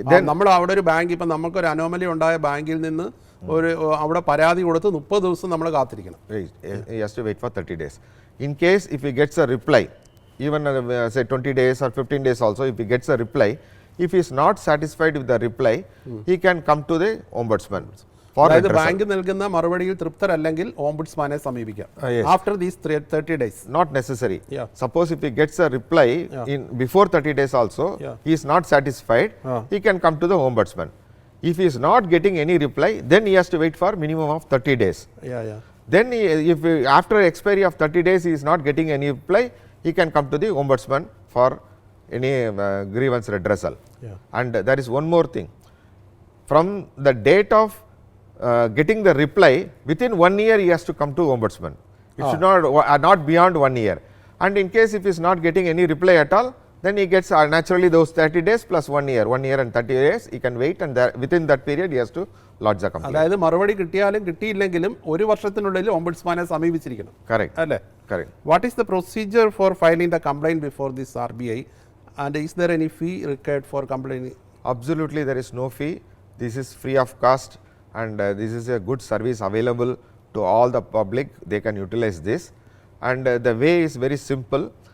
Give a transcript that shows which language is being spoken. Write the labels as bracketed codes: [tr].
[ml] നമ്മൾ അവിടെ ഒരു ബാങ്ക് ഇപ്പം നമുക്കൊരു അനോമലി ഉണ്ടായ ബാങ്കിൽ നിന്ന് ഒരു അവിടെ പരാതി കൊടുത്ത് 30 ദിവസം നമ്മൾ കാത്തിരിക്കണം. [en] He has to wait for 30 days. In case if he gets a reply, even say 20 days or 15 days also, if he gets a reply, if he is not satisfied with the reply, he can come to the ombudsman for addressal. [ml] Bank നൽകുന്ന മറുപടിയിൽ തൃപ്തരല്ലെങ്കിൽ ഓംബുഡ്സ്മാനെ സമീപിക്കാം. [en] After these 30 days. Not necessary. Suppose if he gets a reply in before 30 days also, he is not satisfied, he can come to the ombudsman. If he is not getting any reply, then he has to wait for minimum of 30 days. Then if after expiry of 30 days he is not getting any reply, he can come to the ombudsman for any grievance redressal. And there is one more thing. From the date of getting the reply, within 1 year he has to come to ombudsman. It should not beyond 1 year. And in case if he is not getting any reply at all, then he gets naturally those 30 days plus 1 year and 30 days he can wait, and within that period he has to lodge the complaint. [ml] അതായത് മറുപടി കിട്ടിയാലും കിട്ടിയില്ലെങ്കിലും ഒരു വർഷത്തിനുള്ളിൽ ഓംബുഡ്സ്മാനെ സമീപിച്ചിരിക്കണം. [en] Correct. [ml] അല്ലേ? [en] Correct. What is the procedure for filing the complaint before this RBI, and is there any fee required for complaining? Absolutely, there is no fee. This is free of cost, and this is a good service available to all the public. They can utilize this, and the way is very simple.